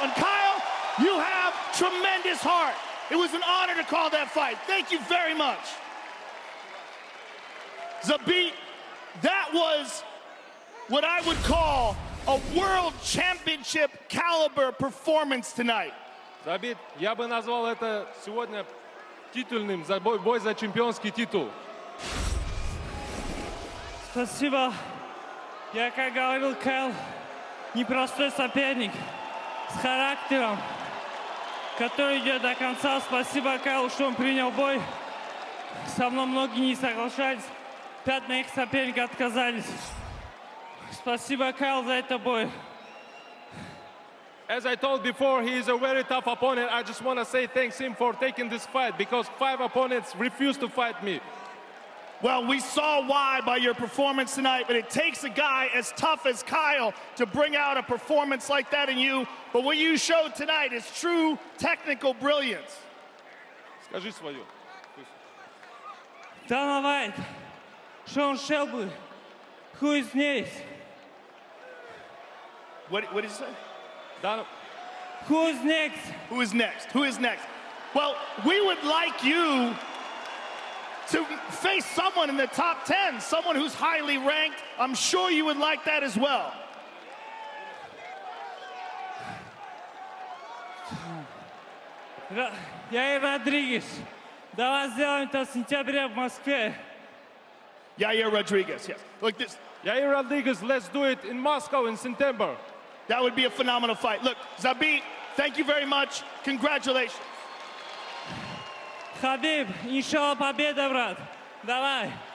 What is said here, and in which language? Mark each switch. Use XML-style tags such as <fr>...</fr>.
<en>And Kyle, you have tremendous heart. It was an honor to call that fight. Thank you very much. Zabit, that was what I would call a world championship caliber performance tonight.</en> <ru>Забит, я бы назвал это сегодня титульным, бой за чемпионский титул. Спасибо. Я, как говорил Кайл, непростой соперник с характером, который идет до конца. Спасибо Кайлу, что он принял бой. Со мной многие не соглашались. 5 моих соперников отказались. Спасибо, Кайл, за этот бой.</ru> <en>As I told before, he is a very tough opponent. I just want to say thanks him for taking this fight because 5 opponents refused to fight me. Well, we saw why by your performance tonight, but it takes a guy as tough as Kyle to bring out a performance like that in you. But what you showed tonight is true technical brilliance.</en> <ru>Скажи свою.</ru> <en>Dana White, Sean Shelby, who is next? What did you say? Dana. Who is next? Who is next? Who is next? Well, we would like you to face someone in the top 10, someone who's highly ranked. I'm sure you would like that as well. Yair Rodriguez.</en> <ru>Давай сделаем это в сентябре в Москве.</ru> <en>Yair Rodriguez, yes. Look, this. Yair Rodriguez, let's do it in Moscow in September. That would be a phenomenal fight. Look, Zabit, thank you very much. Congratulations.</en> <ru>Khabib, иншалла победа, брат. Давай.</ru>